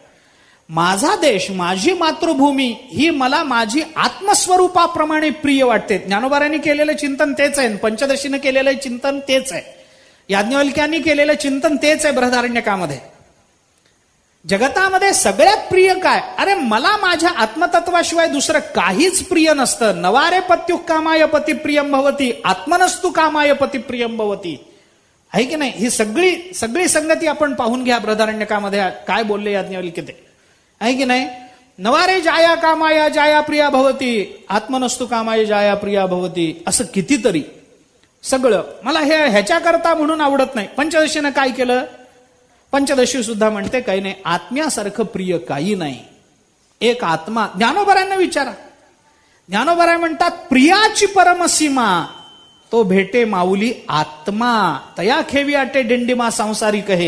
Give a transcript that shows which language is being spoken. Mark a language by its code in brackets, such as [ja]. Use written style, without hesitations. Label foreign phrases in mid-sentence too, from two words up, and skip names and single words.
[mr] माझा देश, माझी मातृभूमी ही मला माझी आत्मस्वरूपाप्रमाणे प्रिय वाटते. ज्ञानोबारांनी केलेलं चिंतन तेच आहे, पंचदशीनं केलेलं चिंतन तेच आहे, याज्ञवल्क्यांनी केलेलं चिंतन तेच आहे बृहदारण्यकामध्ये. जगतामध्ये सगळ्यात प्रिय काय? अरे मला माझ्या आत्मतत्वाशिवाय दुसरं काहीच प्रिय नसतं. [sa] नवारे पत्यु कामाय पती प्रियम भवती, आत्मनस्तु कामाय पती प्रियम भवती. [mr] आहे की नाही? ही सगळी संगती आपण पाहून घ्या बृहदारण्यकामध्ये काय बोलले याज्ञवल्क्य ते. आहे की नाही? [sa] नवारे जाया कामाया जाया प्रिया भवती, आत्मनस्तु कामाय जाया प्रिया भवती. [mr] असं कितीतरी सगळं मला ह्याच्याकरता म्हणून आवडत नाही. पंचदशीनं काय केलं? पंचदशी सुद्धा म्हणते काही नाही, आत्म्यासारखं प्रिय काही नाही. एक आत्मा. ज्ञानोबारांना विचारा. ज्ञानोबाराय म्हणतात प्रियाची परमसीमा तो भेटे माऊली आत्मा, तया खेवी आटे दिंडिमा सांसारिक हे.